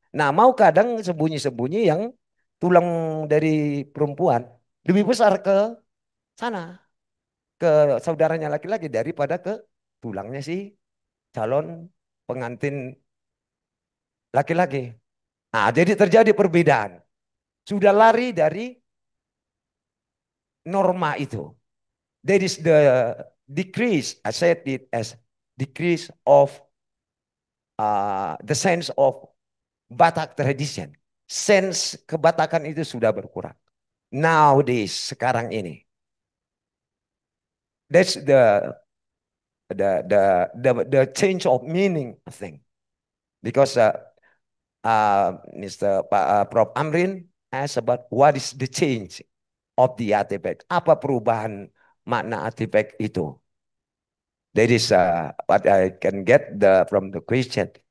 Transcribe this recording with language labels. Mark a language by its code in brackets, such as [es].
[id] Nah, mau kadang sembunyi-sembunyi yang tulang dari perempuan lebih besar ke sana, ke saudaranya laki-laki daripada ke tulangnya si calon pengantin laki-laki. Nah, jadi terjadi perbedaan. Sudah lari dari norma itu. [en] That is the decrease, I said it as decrease of the sense of Batak tradition. [id] Sense kebatakan itu sudah berkurang. [en] Nowadays, [id] sekarang ini. [en] That's the change of meaning, I think. Because Mr. Prof. Amrin asked about what is the change of the artifact. [id] Apa perubahan makna artifact itu? [en] That is what I can get from the question.